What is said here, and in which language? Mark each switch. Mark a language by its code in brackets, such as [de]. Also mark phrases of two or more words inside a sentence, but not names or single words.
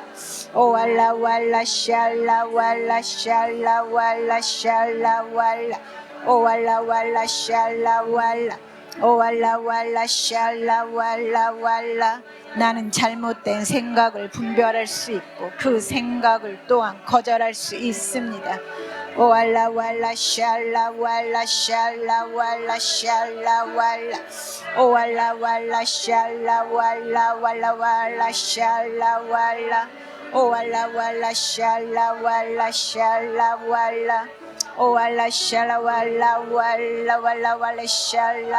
[ko] 오알라 왈라 샬라 왈라 샬라 왈라 샬라 왈라. 오알라 왈라 샬라 왈라. 오알라 왈라 샬라 왈라 왈라. 나는 잘못된 생각을 분별할 수 있고 그 생각을 또한 거절할 수 있습니다. walla walla shalla walla shalla walla shalla walla walla walla shalla walla walla walla shalla walla walla walla shalla walla shalla walla walla shalla walla walla walla walla shalla